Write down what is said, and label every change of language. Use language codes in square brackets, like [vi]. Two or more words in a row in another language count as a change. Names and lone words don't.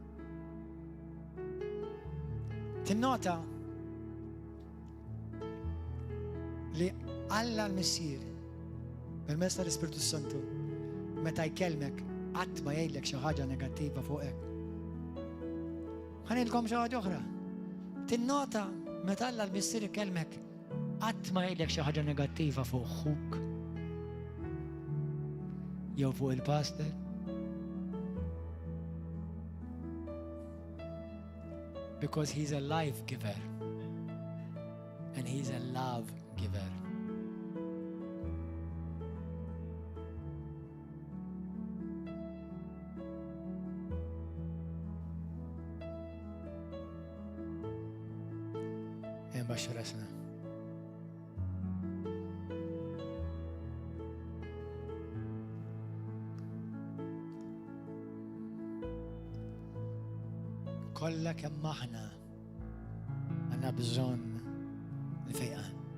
[mt] Tinnota li Alla l-missier permezz tal-Ispiritu Santu meta jkellmek qatt ma jgħidlek xi ħaġa negattiva fuqek. Ħanilkom xi ħaġa oħra. Tinnota Meta Alla l-missier ikellmek qatt ma jgħidlek xi ħaġa negattiva fuq ħuk jew fuq il-pastor. [en] Because he's a life giver and he's a love giver. [mt] Baxxu rasna. Kollha kemm aħna għandna bżonn l-fejqan.